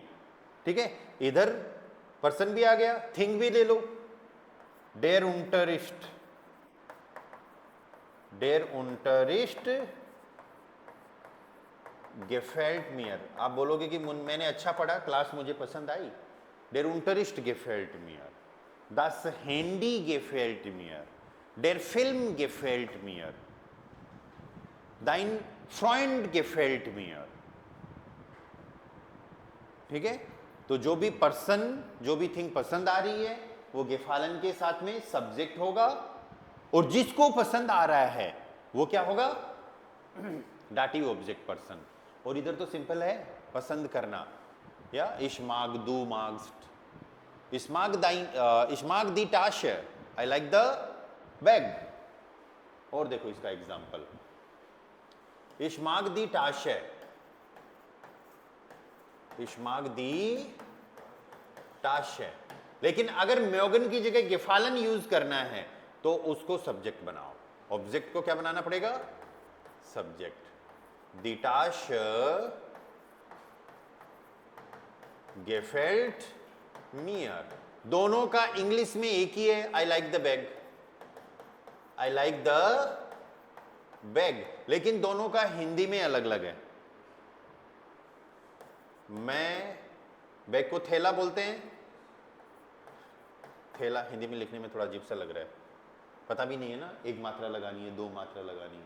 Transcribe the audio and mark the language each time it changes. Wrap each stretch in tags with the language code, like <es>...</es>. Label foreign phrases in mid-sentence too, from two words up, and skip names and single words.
<hi>ठीक है, इधर पर्सन भी आ गया, थिंग भी ले लो।</hi> <de>Der Unterricht, der Unterricht gefällt mir.</de> <hi>आप बोलोगे कि मैंने अच्छा पढ़ा, क्लास मुझे पसंद आई।</hi> <de>Der Unterricht gefällt mir, das Handy gefällt mir, der Film gefällt mir, dein Freund gefällt mir।</de> <hi>ठीक है, तो जो भी पर्सन, जो भी थिंग पसंद आ रही है वो गेफालन के साथ में सब्जेक्ट होगा, और जिसको पसंद आ रहा है वो क्या होगा?</hi> <en>dative object person.</en> <hi>और इधर तो सिंपल है, पसंद करना।</hi> <de>या ich mag, du magst, ich mag die Tasche,</de> <en>I like the bag।</en> <hi>और देखो इसका एग्जाम्पल,</hi> <de>ich mag die Tasche, ich mag die Tasche।</de> <hi>लेकिन अगर म्योगन की जगह गेफालन यूज करना है तो उसको सब्जेक्ट बनाओ। ऑब्जेक्ट को क्या बनाना पड़ेगा?</hi> <de>सब्जेक्ट। die Tasche gefällt mir,</de> <hi>दोनों का इंग्लिश में एक ही है,</hi> <en>I like the bag, I like the bag,</en> <hi>लेकिन दोनों का हिंदी में अलग अलग है। मैं बैग को थैला बोलते हैं, थैला हिंदी में लिखने में थोड़ा अजीब सा लग रहा है, पता भी नहीं है ना, एक मात्रा लगानी है, दो मात्रा लगानी है।</hi>